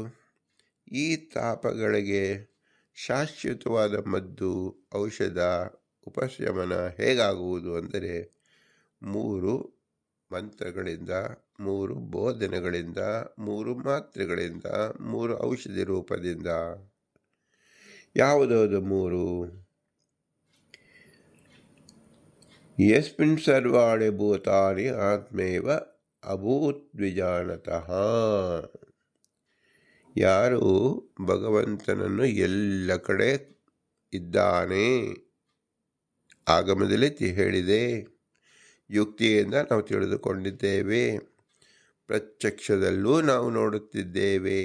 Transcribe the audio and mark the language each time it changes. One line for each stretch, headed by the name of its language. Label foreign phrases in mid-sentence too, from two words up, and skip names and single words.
Kannada: ಈ ತಾಪಗಳಿಗೆ ಶಾಶ್ವತವಾದ ಮದ್ದು, ಔಷಧ, ಉಪಶಮನ ಹೇಗಾಗುವುದು ಅಂದರೆ 3 ಮಂತ್ರಗಳಿಂದ, 3 ಬೋಧನೆಗಳಿಂದ, 3 ಮಾತ್ರೆಗಳಿಂದ, 3 ಔಷಧಿ ರೂಪದಿಂದ. ಯಾವುದಾವುದು 3?
Sanskrit: ಯಸ್ಮಿನ್ ಸರ್ವಾಣಿ ಭೂತಾನಿ ಆತ್ಮೈವ ಅಭೂತ್ ವಿಜಾನತಃ.
Kannada: ಯಾರು ಭಗವಂತನನ್ನು ಎಲ್ಲ ಕಡೆ ಇದ್ದಾನೆ, ಆಗಮದಲ್ಲಿ ಹೇಳಿದೆ, ಯುಕ್ತಿಯಿಂದ ನಾವು ತಿಳಿದುಕೊಂಡಿದ್ದೇವೆ, ಪ್ರತ್ಯಕ್ಷದಲ್ಲೂ ನಾವು ನೋಡುತ್ತಿದ್ದೇವೆ.